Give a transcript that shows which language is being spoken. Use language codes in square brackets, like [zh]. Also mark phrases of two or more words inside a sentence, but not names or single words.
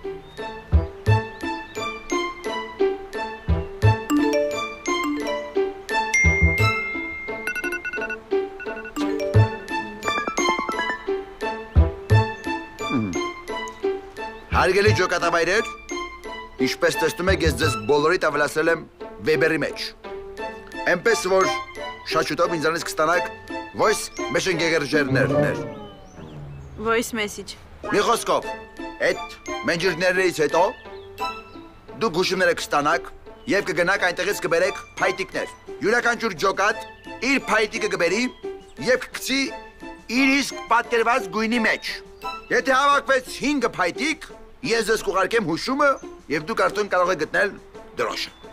[hy] Հարգելի ջոկատավայրեր Ինչպես տեսնում եք, ես ձեզ բոլորիդ ավելացրել եմ Weber-ի մեջ։ Էնպես որ շատ շուտով ինձանից կստանաք [en] voice messenger- [hy] ներ։ [en] Voice message։ [hy] Մի խոսքով, այդ մենջերներից հետո դուք հուշումները կստանաք եւ կգնաք այնտեղից կբերեք փայտիկներ։ Յուրաքանչյուր ջոկատ իր փայտիկը կբերի եւ կգցի իր իսկ պատկերված գույնի մեջ։ Եթե հավաքվեց 5 փայտիկ, ես ձեզ կուղարկեմ հուշումը եւ դուք արդեն կարող եք գտնել դրոշը։